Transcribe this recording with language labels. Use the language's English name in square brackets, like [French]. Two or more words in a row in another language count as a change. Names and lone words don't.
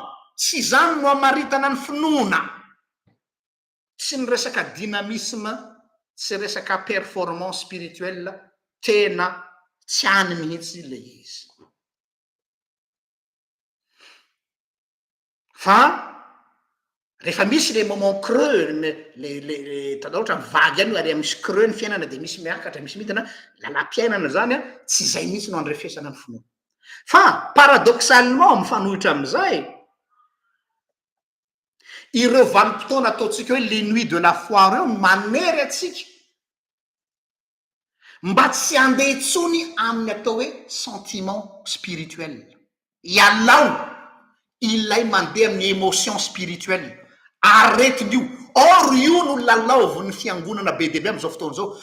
[Malagasy] Tsy zany no amaritana ny finoana. Tsy ny resaka dynamisme, tsy resaka [French] performance spirituelle, [Malagasy] tena tsy any mihitsy le izy. Fa rehefa misy [French] le moment creux [Malagasy] le tanao ohatra mivagy any ary misy creux ny fiainana de misy miakatra misy midina lalam-piainana zany tsy zay mihitsy no andrefesana ny finoana. Fa paradoxalement mifanohitra amin'izay ireo vanim-potoana ataontsika hoe [French] les nuits de la foi [Malagasy] reo manery atsika mba tsy handeha itsony amin'ny atao hoe [French] sentiment spirituel. [Malagasy] Ialao ilay mandeha amin'ny [French] émotion spirituelle. [Malagasy] Aretiny io. Or io no lalaoviny fiangonana be dehibe am'izao fotoana zao.